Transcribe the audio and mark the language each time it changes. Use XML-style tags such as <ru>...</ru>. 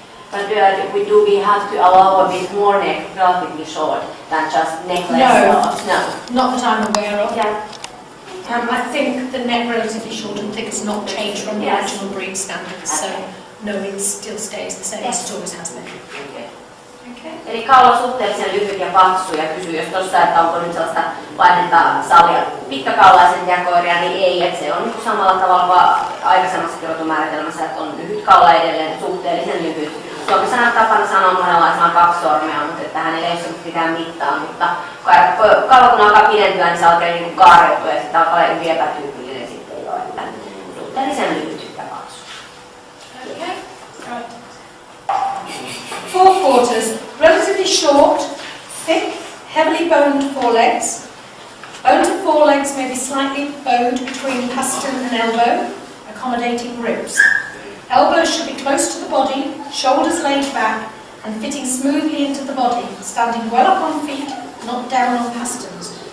<en>But do we have to allow a bit more neck, relatively short, than just neck less? No. Not that I'm aware of. Yeah. I think the neck relatively short and thick has not changed from the Yes. original breed standards, so no, it still stays the same as it always has been. Okay.</en> <fi>Eli kaula on suhteellisen lyhyt ja paksu ja kysyy, jos tuossa, että onko nyt sellaista painetta sallia pitkäkaulaisen jakoiria, niin ei, että se on niin samalla tavalla kuin aikaisemmassa rotumääritelmässä, että on lyhyt kaula edelleen, suhteellisen lyhyt. Suomessa tapana sanoa monenlaisena 2 sormea, mutta että hänellä ei ole mitään mittaa, mutta kaula kun alkaa pidentyä, niin se alkaa niin kaareutua ja sitten alkaa olla hyvin epätyypillinen sitten jo, että suhteellisen lyhyt ja paksu.</fi> <en>Okay. Right. Forequarters, relatively short, thick, heavily boned forelegs. Bone to forelegs may be slightly bowed between pastern and elbow, accommodating ribs. Elbows should be close to the body, shoulders laid back and fitting smoothly into the body, standing well up on feet, not down on pasterns.</en>